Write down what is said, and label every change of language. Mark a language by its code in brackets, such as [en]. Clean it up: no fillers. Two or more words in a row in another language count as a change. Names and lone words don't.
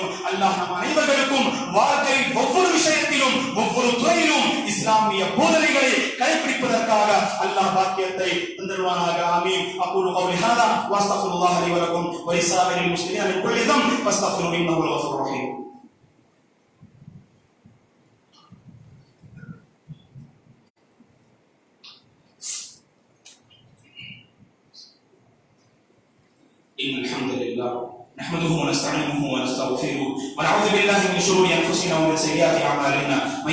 [ta] அல்லாஹ் நம் அனைவர்களுக்கும் வாழ்க்கையில் ஒவ்வொரு விஷயத்திலும் ஒவ்வொரு துறையிலும் இஸ்லாமிய போதனைகளை கடைபிடிப்பதற்காக அல்லாஹ் பாக்கியத்தை தந்தருவானாக. ஆமீன். [ar] أقول قولي هذا وأستغفر الله لي ولكم ولسائر المسلمين من كل ذنب فاستغفروه إنه هو الغفور الرحيم. إن الحمد لله نحمده ونستعينه ونستغفره ونعوذ بالله من شرور انفسنا ومن سيئات اعمالنا من